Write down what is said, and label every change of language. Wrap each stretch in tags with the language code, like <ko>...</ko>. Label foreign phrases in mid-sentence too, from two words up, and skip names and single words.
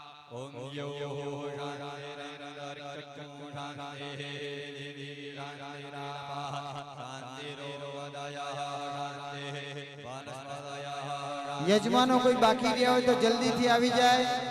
<sa>ओम यो शांतिरंतरिक्षं शांति देवी शांतिरापः शांतिरोदया शांति वनस्पतयः</sa> <gu>યજમાનો કોઈ બાકી રહ્યા હોય તો જલ્દીથી આવી જાય.</gu>